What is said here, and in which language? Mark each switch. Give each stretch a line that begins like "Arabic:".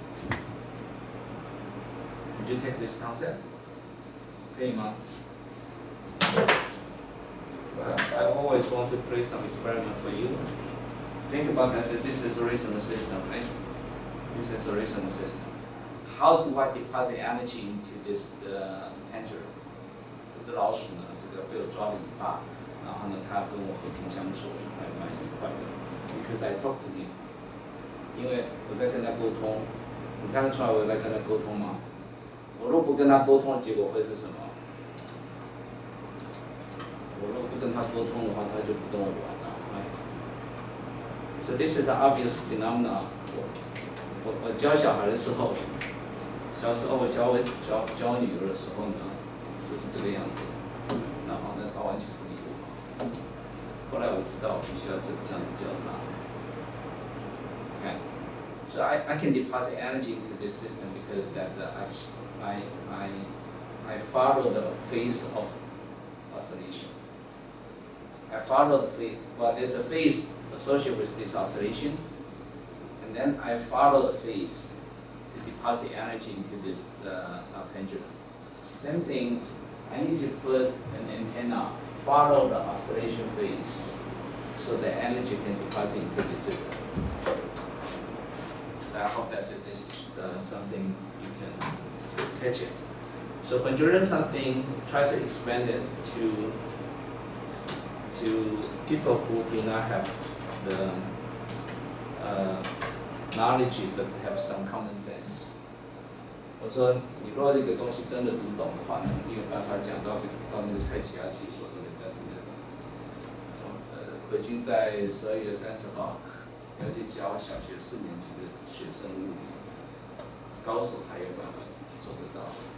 English: Would you take this concept? Okay, Ma? Well, I always want to play some experiment for you. Think about that. This is a resonant system, right? This is a resonant system. How do I deposit energy into this tangent?
Chinese: 这只老鼠呢，这个被我抓了尾巴，然后呢，它跟我和平相处，还蛮愉快的。
English: Because I talk to him，
Chinese: 因为我在跟他沟通，你看得出来我在跟他沟通吗？我若不跟他沟通，结果会是什么？我若不跟他沟通的话，他就不跟我玩了。
English: So this is an obvious phenomenon.
Chinese: 我教小孩的时候。小时候我教女儿的时候呢，就是这个样子，然后呢，她完全不理我。后来我知道我必须要这样子教她。
English: Okay, so I can deposit energy into this system because that I follow the phase of oscillation. I follow the phase. Well, there's a phase associated with this oscillation, and then I follow the phase. Deposit energy into this pendulum. Same thing, I need to put an antenna, follow the oscillation phase, so the energy can deposit into the system. So I hope that this is something you can catch it. So when you learn something, try to expand it to people who do not have the knowledge but have some common sense.
Chinese: 我说，你如果这个东西真的读懂的话，你有办法讲到那个蔡奇亚提说的人家听得懂。奎军在12月30号要去教小学4年级的学生物理，高手才有办法做得到。